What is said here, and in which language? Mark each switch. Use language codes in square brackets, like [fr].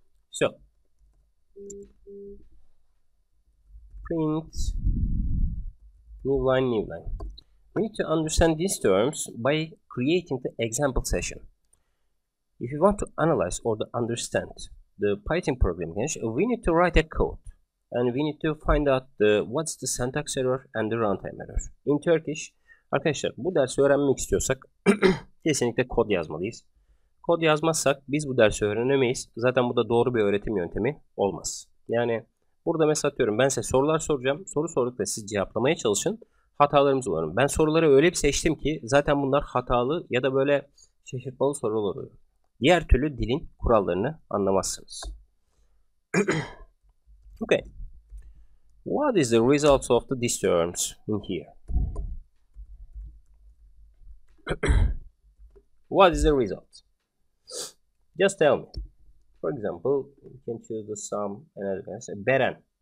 [en] So print new line. We need to understand these terms by creating the example session. If you want to analyze or to understand the Python programming language, we need to write a code and we need to find out what's the syntax error and the runtime error. In Turkish, [tr] arkadaşlar bu dersi öğrenmek istiyorsak kesinlikle kod yazmalıyız. Kod yazmazsak biz bu dersi öğrenemeyiz. Zaten bu da doğru bir öğretim yöntemi olmaz. Yani burada mesela atıyorum ben size sorular soracağım. Soru sordukça siz cevaplamaya çalışın. Hatalarımız var. Ben soruları öyle bir seçtim ki zaten bunlar hatalı ya da böyle şaşırtmalı sorular oluyor. Diğer türlü dilin kurallarını anlamazsınız. [en] Okay. What is the results of these terms in here? What is the result? Just tell me. For example, you can choose the sum and say Beren.